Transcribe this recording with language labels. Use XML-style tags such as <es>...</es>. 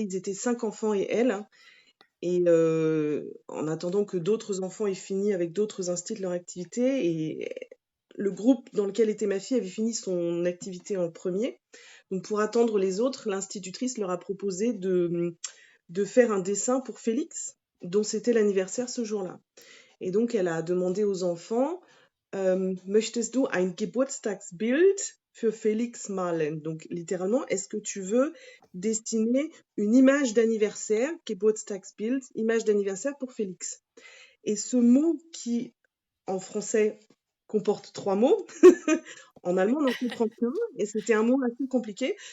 <fr>Ils étaient 5 enfants et elle. Et en attendant que d'autres enfants aient fini avec d'autres instituts leur activité, et le groupe dans lequel était ma fille avait fini son activité en premier. Donc pour attendre les autres, l'institutrice leur a proposé de faire un dessin pour Félix, dont c'était l'anniversaire ce jour-là. Et donc elle a demandé aux enfants,</fr> <de>Möchtest du ein Geburtstagsbild für Felix malen?</de> <fr>Donc littéralement, est-ce que tu veux dessiner une image d'anniversaire, Geburtstagsbild, image d'anniversaire pour Félix? Et ce mot qui, en français, comporte 3 mots, en allemand, on n'en comprend qu'un, et c'était un mot assez compliqué.</fr>